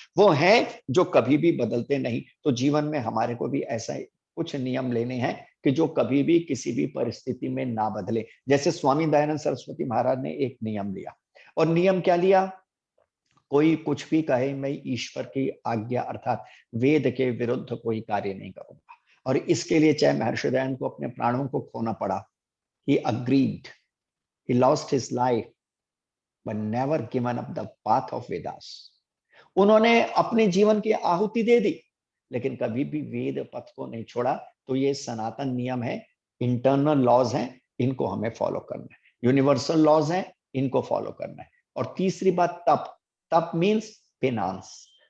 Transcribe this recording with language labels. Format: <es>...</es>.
<hi>वो है जो कभी भी बदलते नहीं। तो जीवन में हमारे को भी ऐसा कुछ नियम लेने हैं कि जो कभी भी किसी भी परिस्थिति में ना बदले। जैसे स्वामी दयानंद सरस्वती महाराज ने एक नियम लिया, और नियम क्या लिया? कोई कुछ भी कहे, मैं ईश्वर की आज्ञा अर्थात वेद के विरुद्ध कोई कार्य नहीं करूंगा। और इसके लिए चाहे महर्षि दयानंद को अपने प्राणों को खोना पड़ा,</hi> <en>he agreed, he lost his life but never given up the path of Vedas।</en> <hi>उन्होंने अपने जीवन की आहुति दे दी, लेकिन कभी भी वेद पथ को नहीं छोड़ा। तो ये सनातन नियम है,</hi> <en>internal laws</en> <hi>हैं, इनको हमें फॉलो करना है,</hi> <en>universal laws</en> <hi>हैं, इनको फॉलो करना है। और तीसरी बात, तप।</hi> <en>तप means penance.</en>